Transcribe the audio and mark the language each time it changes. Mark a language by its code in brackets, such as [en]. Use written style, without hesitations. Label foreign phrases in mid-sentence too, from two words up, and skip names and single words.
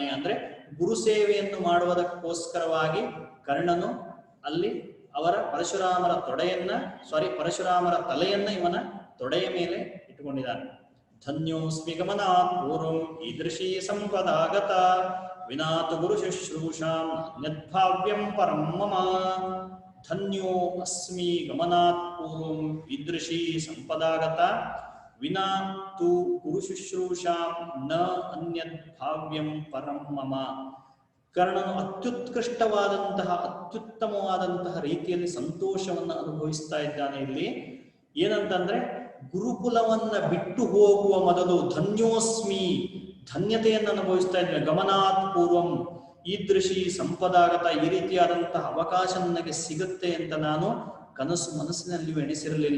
[kn] ಅಂದ್ರೆ ಗುರು ಸೇವೆಯನ್ನು ಮಾಡುವುದಕ್ಕೋಸ್ಕರವಾಗಿ ಕರ್ಣನು ಅಲ್ಲಿ ಅವರ ಪರಶುರಾಮರ ತಲೆಯನ್ನ ಇವನ ತೊಡೆಯ ಮೇಲೆ ಇಟ್ಟುಕೊಂಡಿದ್ದಾನೆ. [sa] ಧನ್ಯೋಸ್ಮಿ ಗಮನಾತ್ ಪೂರ್ವಂ ಈದೃಶೀ ಸಂಪದಾಗತ, ವಿನಾತು ಗುರು ಶುಶ್ರೂಷಾಂ ಅನ್ಯದ್ಭಾವ್ಯಂ ಪರಂ ಮಮ. ಧನ್ಯೋ ಅಸ್ಮಿ ಗಮನಾತ್ ಪೂರ್ವಂ ಈದೃಶೀ ಸಂಪದಾಗತ, ವಿನಾ ತು ಗುರು ಶುಶ್ರೂಷಾಂ ನ ಅನ್ಯದ್ಭಾವ್ಯಂ ಪರಂ ಮಮ. [kn] ಕರ್ಣನು ಅತ್ಯುತ್ಕೃಷ್ಟವಾದಂತಹ ಅತ್ಯುತ್ತಮವಾದಂತಹ ರೀತಿಯಲ್ಲಿ ಸಂತೋಷವನ್ನು ಅನುಭವಿಸ್ತಾ ಇದ್ದಾನೆ. ಇಲ್ಲಿ ಏನಂತಂದ್ರೆ ಗುರುಕುಲವನ್ನ ಬಿಟ್ಟು ಹೋಗುವ ಮೊದಲು ಧನ್ಯೋಸ್ಮಿ, ಧನ್ಯತೆಯನ್ನು ಅನುಭವಿಸ್ತಾ ಇದ್ದೇನೆ. [sa] ಗಮನಾತ್ ಪೂರ್ವಂ ಈದೃಶಿ ಸಂಪದಾಗತ, [kn] ಈ ರೀತಿಯಾದಂತಹ ಅವಕಾಶ ನನಗೆ ಸಿಗುತ್ತೆ ಅಂತ ನಾನು ಕನಸು ಮನಸ್ಸಿನಲ್ಲಿಯೂ ಎಣಿಸಿರಲಿಲ್ಲ.